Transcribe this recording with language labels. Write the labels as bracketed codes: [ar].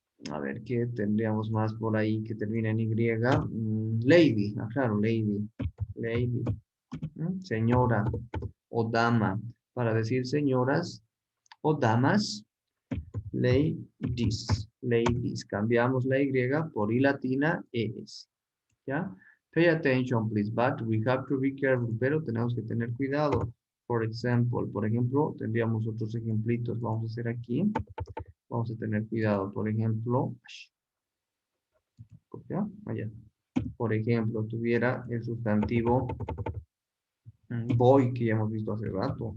[es] A ver, ¿qué tendríamos más por ahí que termine en Y? Lady, claro, lady. Lady. Señora o dama. Para decir señoras o damas, ladies. Ladies. Cambiamos la Y por I latina, ES. ¿Ya? [en] Pay attention, please, but we have to be careful. [es] Pero tenemos que tener cuidado. Por ejemplo, tendríamos otros ejemplitos. Vamos a hacer aquí. Vamos a tener cuidado. Por ejemplo, ¿ya? Allá. Por ejemplo, tuviera el sustantivo boy, que ya hemos visto hace rato.